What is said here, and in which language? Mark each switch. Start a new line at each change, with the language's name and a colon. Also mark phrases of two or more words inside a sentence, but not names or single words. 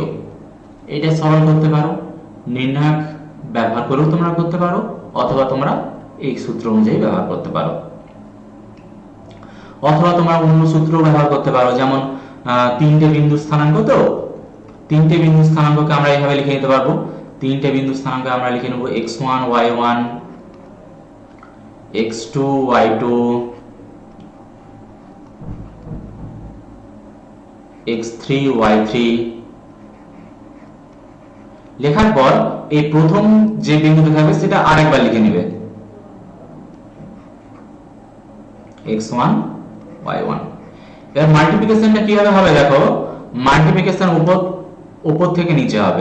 Bangla: এটা সরল করতে পারো, নির্ণায়ক ব্যবহার করেও তোমরা করতে পারো, অথবা তোমরা এই সূত্র অনুযায়ী ব্যবহার করতে পারো, অথবা তোমরা অন্য সূত্র ব্যবহার করতে পারো। যেমন তিনটে বিন্দু স্থানাঙ্ক, তো তিনটে বিন্দু স্থানাঙ্ককে আমরা এইভাবে লিখে নিতে পারবো। তিনটে বিন্দু স্থানাঙ্ক আমরা লিখে নেব x1 y1 x2 y2 x3 y3। লেখার পর এই প্রথম যে বিন্দুটা থাকবে সেটা আরেকবার লিখে নেবে x1 y1। এর মাল্টিপ্লিকেশনটা কিভাবে হবে দেখো, মাল্টিপ্লিকেশন উপর থেকে নিচে হবে।